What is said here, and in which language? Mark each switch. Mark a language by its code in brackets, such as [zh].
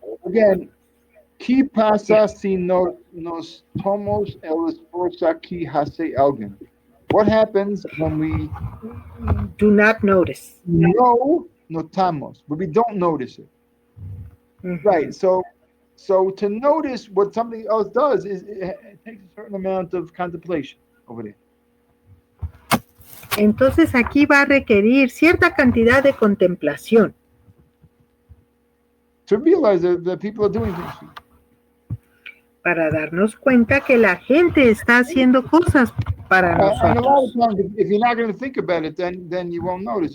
[en] Again, [es] ¿qué pasa si no nos tomamos el esfuerzo que hace alguien? [en] What happens when we Do not notice. [es] no notamos, [en] but we don't notice it? Mhm. Right. So to notice what somebody else does it takes a certain amount of contemplation over there. [es] Entonces aquí va a requerir cierta cantidad de contemplación [en] To realize that people are doing things. [es] para darnos cuenta que la gente está haciendo cosas para [en] And a lot of [es] nosotros. [en] times, if you're not going to think about it, then you won't notice.